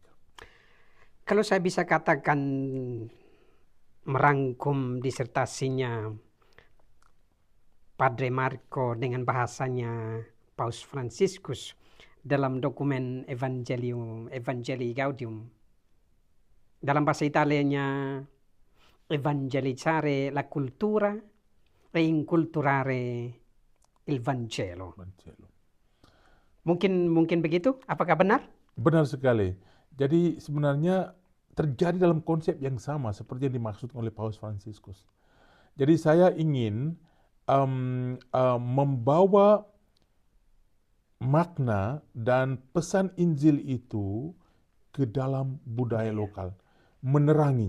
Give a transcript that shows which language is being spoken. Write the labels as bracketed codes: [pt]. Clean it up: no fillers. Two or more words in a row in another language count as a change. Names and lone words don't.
[id] Kalau saya bisa katakan merangkum disertasinya Padre Marco dengan bahasanya Paus Fransiskus dalam dokumen Evangelii Gaudium. Dalam bahasa Italianya, [it] evangelizzare la cultura e inculturare il Vangelo. [id] Mungkin begitu? Apakah benar? Benar sekali. Jadi sebenarnya terjadi dalam konsep yang sama seperti yang dimaksud oleh Paus Fransiskus. Jadi saya ingin membawa makna dan pesan Injil itu ke dalam budaya lokal, menerangi,